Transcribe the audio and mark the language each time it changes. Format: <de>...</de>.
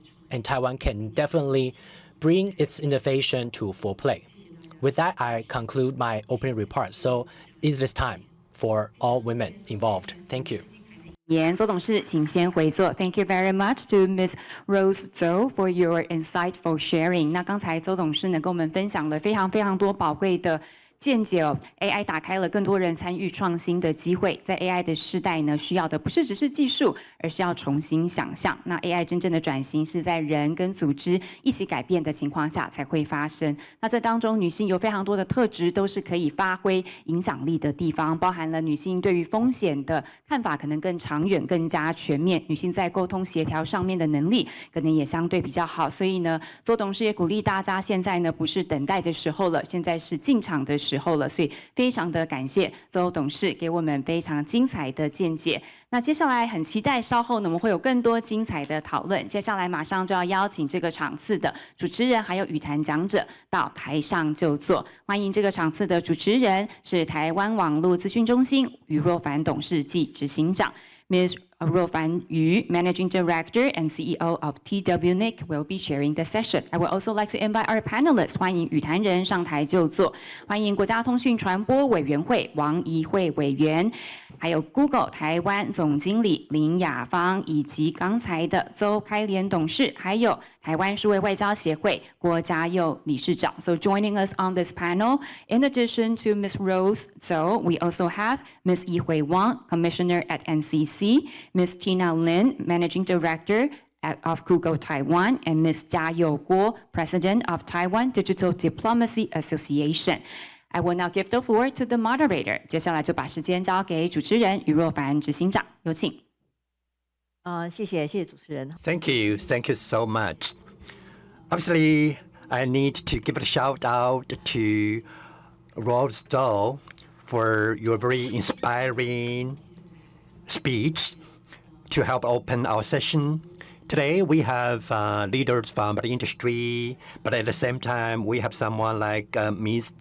<en>And Taiwan can definitely bring its innovation to full play. With that, I conclude my opening remarks. So it is time for all women involved. Thank you.</en> <zh>周董事，请先回座。</zh> <en>Thank you very much to Ms. Rose Zhou for your insightful sharing。</en> <zh>那刚才周董事呢跟我们分享了非常多宝贵的见解哦。 AI 打开了更多人参与创新的机会，在 AI 的时代呢，需要的不是只是技术，而是要重新想象。那 AI 真正的转型是在人跟组织一起改变的情况下才会发生。那这当中，女性有非常多的特质，都是可以发挥影响力的地方，包含了女性对于风险的看法可能更长远、更加全面，女性在沟通协调上面的能力可能也相对比较好。所以呢，周董事也鼓励大家，现在呢不是等待的时候了，现在是进场的时候了。所以非常的感谢周董事给我们非常精彩的见解。那接下来很期待稍后呢我们会有更多精彩的讨论。接下来马上就要邀请这个场次的主持人还有语坛讲者到台上就座。欢迎这个场次的主持人是台湾网络资讯中心余若凡董事暨执行长 Ms.</zh> <en>Ruofan Yu, Managing Director and CEO of TWNIC, will be sharing the session. I would also like to invite our panelists.</en> <zh>欢迎语坛人上台就座。欢迎国家通讯传播委员会王怡慧委员，还有 Google 台湾总经理林雅芳，以及刚才的周开莲董事，还有台湾数位外交协会郭家佑理事长。</zh> <en>So joining us on this panel, in addition to Ms. Rose Zhou, we also have Ms. Yihui Wang, Commissioner at NCC, Ms. Tina Lin, Managing Director of Google Taiwan, and Ms. Jiayou Guo, President of Taiwan Digital Diplomacy Association. I will now give the floor to the moderator.</en> <zh>接下来就把时间交给主持人余若凡执行长，有请。谢谢主持人。</zh> <en>Thank you so much. Obviously, I need to give a shout out to Rose Zhou for your very inspiring speech to help open our session. Today, we have leaders from the industry, but at the same time, we have someone like Ms.</en>